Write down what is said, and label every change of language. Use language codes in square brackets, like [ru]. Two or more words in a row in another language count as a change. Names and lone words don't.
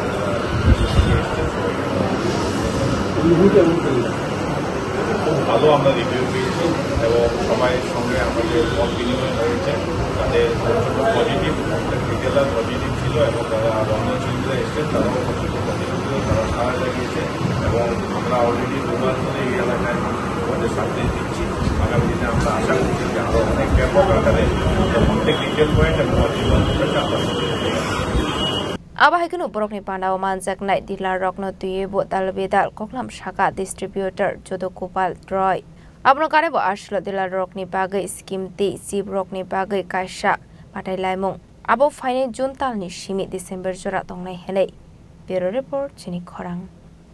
[bn] খুব ভালো আমরা রিভিউ পেয়েছি এবং সবাইয়ের সঙ্গে আমাদের মত বিনিময় হয়েছে তাদের [en] positive retailer positive [bn] ছিল এবং যারা রন্ধনশিল্পীরা এসছেন তারাও পজিটিভ ছিল তারা সারা জাগিয়েছে এবং আমরা অলরেডি দুবার ধরে এই এলাকায় আমাদের সাথে দিচ্ছি আগামী দিনে আমরা আশা করছি যে আরও অনেক ব্যাপক আকারে প্রত্যেক [en] retail point [bn] এবং অর্জিত আমরা [trp] Abahikunu borokni pandau manjaknai dealer rokno tuibo dalbedal koklam shaka distributor Jodo Gopal Roy abno karebo ashlo dealer rokni bagai scheme te sib rokni bagai kaisa patai laimung abo final June talni simi December jora tongnai helai [en] Bureau Report [trp] Chini Khorang